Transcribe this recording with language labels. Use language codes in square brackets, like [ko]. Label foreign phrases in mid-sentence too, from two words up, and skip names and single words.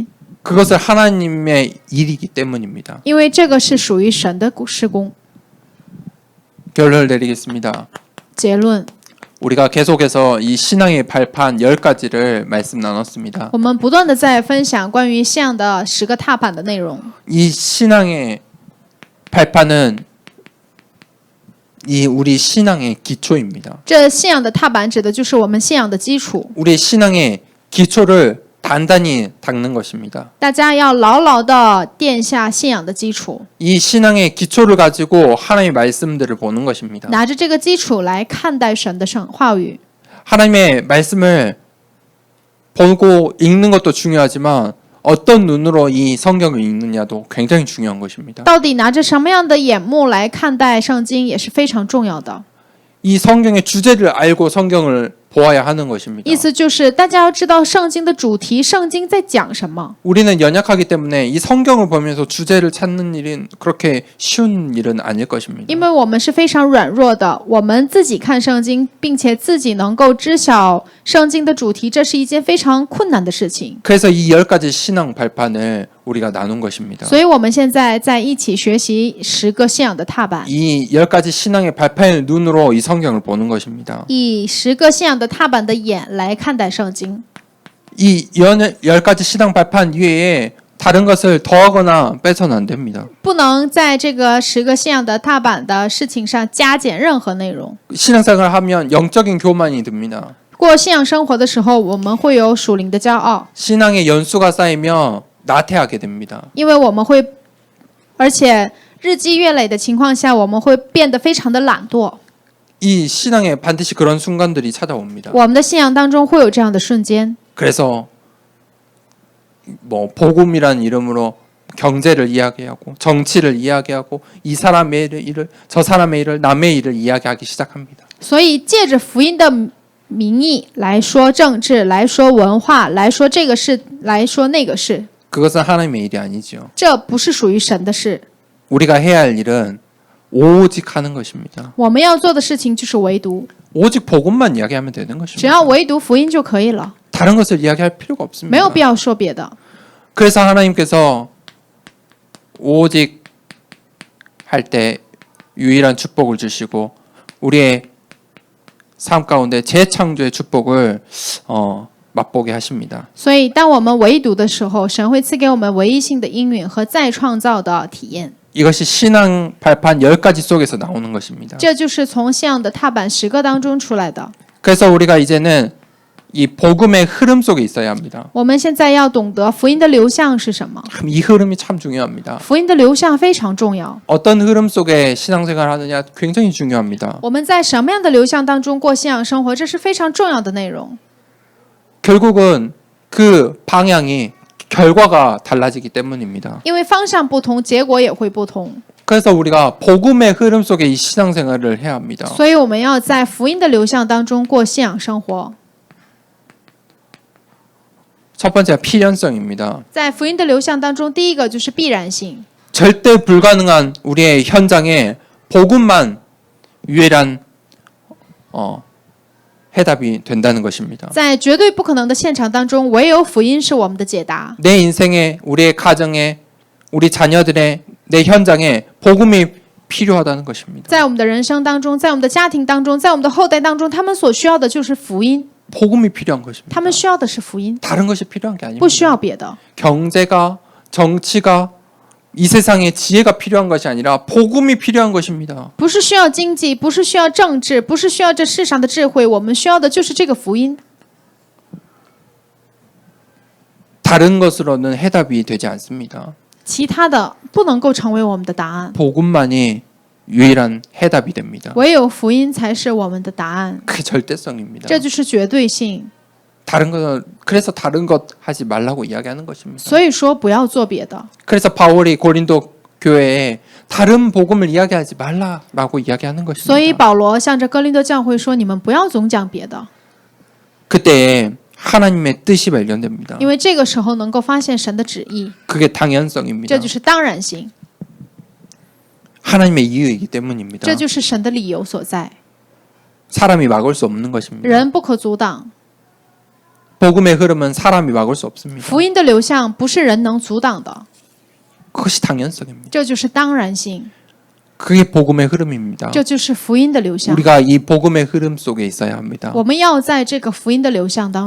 [ko] 그것을 하나님의 일이기 때문입니다. [zh] 因为这个是属于神的事工。 [ko] 결론을 내리겠습니다. [zh] 结论， [ko] 우리가 계속해서 이 신앙의 발판 10가지를 말씀 나눴습니다. [zh] 我们不断的在分享关于信仰的10个踏板的内容。 [ko] 이 신앙의 발판은 이 우리 신앙의 기초입니다. [zh] 这信仰的踏板指的就是我们信仰的基础， [ko] 우리 신앙의 기초를 단단히 닦는 것입니다. [zh] 大家要牢牢的垫下信仰的基础， [ko] 이 신앙의 기초를 가지고 하나님의 말씀들을 보는 것입니다. [zh] 拿着这个基础来看待神的话语。 [ko] 하나님의 말씀을 보고 읽는 것도 중요하지만 어떤 눈으로 이 성경을 읽느냐도 굉장히 중요한 것입니다. [zh] 到底拿着什么样的眼目来看待圣经也是非常重要的。 [ko] 이 성경의 주제를 알고 성경을 보아야 하는 것입니다. [zh] 意思就是大家要知道圣经的主题，圣经在讲什么。 [ko] 우리는 연약하기 때문에 이 성경을 보면서 주제를 찾는 일은 그렇게 쉬운 일은 아닐 것입니다. [zh] 因为我们是非常软弱的，我们自己看圣经，并且自己能够知晓圣经的主题，这是一件非常困难的事情。 [ko] 그래서 이 10가지 신앙 발판을 우리가 나눈 것입니다. [zh] 所以我们现在在一起学习10个信仰的踏板， [ko] 이 10가지 신앙의 발판의 눈으로 이 성경을 보는 것입니다. [zh] 以10个信仰的踏板的眼来看待圣经。 [ko] 이 10가지 신앙 발판 위에 다른 것을 더하거나 빼서는 안 됩니다. [zh] 不能在这个10个信仰的踏板的事情上加减任何内容。 [ko] 신앙생활을 하면 영적인 교만이 듭니다. [zh] 过信仰生活的时候，我们会有属灵的骄傲， [ko] 신앙의 연수가 쌓이며 나태하게 됩니다. [zh] 因为我们会，而且日积月累的情况下，我们会变得非常的懒惰。 [ko] 이 신앙에 반드시 그런 순간들이 찾아옵니다. [zh] 我们的信仰当中会有这样的瞬间， [ko] 그래서 뭐 복음이라는 이름으로 경제를 이야기하고 정치를 이야기하고 이 사람의 일을 저 사람의 일을 남의 일을 이야기하기 시작합니다. [zh] 所以借着福音的名义来说政治，来说文化，来说这个事，来说那个事， [ko] 그것은 하나님의 일이 아니죠. [zh] 这不是属于神的事。 [ko] 우리가 해야 할 일은 오직 하는 것입니다. [zh] 我们要做的事情就是唯独， [ko] 오직 복음만 이야기하면 되는 [zh] 只 [ko] 것입니다. [zh] 要唯独福音就可以了， [ko] 다른 것을 이야기할 필요가 [zh] 没有 [ko] 없습니다. [zh] 必要说别的。 [ko] 그래서 하나님께서 오직 할 때 유일한 축복을 주시고 우리의 삶 가운데 재창조의 축복을 맛보게 하십니다. [zh] 所以，当我们唯独的时候，神会赐给我们唯一性的应允和再创造的体验。 [ko] 이것이 신앙 발판 10가지 속에서 나오는 것입니다. [zh] 这就是从信仰的踏板10个当中出来的。 [ko] 그래서 우리가 이제는 이 복음의 흐름 속에 있어야 합니다. [zh] 我们现在要懂得福音的流向是什么。 [ko] 이 흐름이 참 중요합니다. [zh] 福音的流向非常重要。 [ko] 어떤 흐름 속에 신앙생활을 하느냐 굉장히 중요합니다. [zh] 我们在什么样的流向当中过信仰生活，这是非常重要的内容。 [ko] 결국은 그 방향이 결과가 달라지기 때문입니다. [zh] 因为方向不同，结果也会不同。 [ko] 그래서 우리가 복음의 흐름 속에 이 신앙생활을 해야 합니다. [zh] 所以我们要在福音的流向当中过信仰生活。 [ko] 첫 번째가 필연성입니다. [zh] 在福音的流向当中，第一个就是必然性。 [ko] 절대 불가능한 우리의 현장에 복음만 유일한 해답이 된다는 것입니다. [zh] 在绝对不可能的现场当中，唯有福音是我们的解答。 [ko] 내 인생에, 우리의 가정에, 우리 자녀들의 내 현장에 복음이 필요하다는 것입니다. [zh] 在我们的人生当中，在我们的家庭当中，在我们的后代当中，他们所需要的就是福音， [ko] 복음이 필요한 것입니다. [zh] 他们需要的是福音， [ko] 다른 것이 필요한 게 [zh] 不需 [ko] 아닙니다. [zh] 要别的。 [ko] 경제가, 정치가, 이 세상에 지혜가 필요한 것이 아니라 복음이 필요한 것입니다. [zh] 不是需要经济，不是需要政治，不是需要这世上的智慧，我们需要的就是这个福音。 [ko] 다른 것으로는 해답이 되지 않습니다. [zh] 其他的不能够成为我们的答案， [ko] 복음만이 유일한 해답이 됩니다. [zh] 唯有福音才是我们的答案。 [ko] 그게 절대성입니다. [zh] 这就是绝对性。 [ko] 다른 것 그래서 다른 것 하지 말라고 이야기하는 것입니다. [zh] 所以说不要做别的。 [ko] 그래서 바울이 고린도 교회에 다른 복음을 이야기하지 말라라고 이야기하는 [zh] 所以 [ko] 것입니다. [zh] 保罗向着哥林多教会说：“你们不要总讲别的， [ko] 그때 하나님의 뜻이 발견됩니다. [zh] 因为这个时候能够发现神的旨意， [ko] 그게 당연성입니다. [zh] 这就是当然性， [ko] 하나님의 이유이기 때문입니다. [zh] 这就是神的理由所在。 [ko] 사람이 막을 수 없는 것입니다. [zh] 人不可阻挡， [ko] 복음의 흐름은 사람이 막을 수 없습니다. [zh] 福音的流向不是人能阻挡的， [ko] 그것이 당연성입니다. [zh] 这就是当然性， [ko] 그게 복음의 흐름입니다. [zh] 这就是福音的流向。 [ko] 우리가 이 복음의 흐름 속에 있어야 합니다. [zh] 我们要在这个福音的流向当